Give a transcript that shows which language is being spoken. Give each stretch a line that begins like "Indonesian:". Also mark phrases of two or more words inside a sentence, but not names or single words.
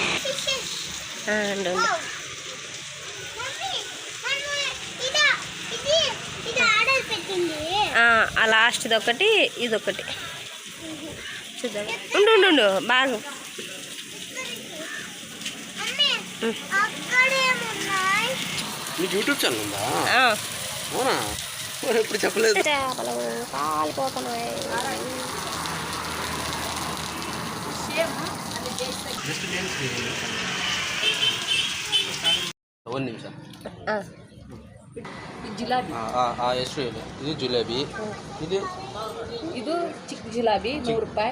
Telugu: ఆ లాస్ట్ది ఒకటి, ఇదొకటి చూద్దాం. ఉండు బాగా మీకు యూట్యూబ్ ఛానల్ ఉందా? అవునా? ఎప్పుడు చెప్పలేదు. చేపలు కాలిపోతున్నాయి.
Kannada: ಒಂದು ನಿಮಿಷ. ಜಿಲಾಬಿ ಎಷ್ಟು ಇದೆ? ಇದು ಜಿಲೇಬಿ. ಇದು ಚಿಕ್ಕ ಜಿಲಾಬಿ 100 ರೂಪಾಯಿ.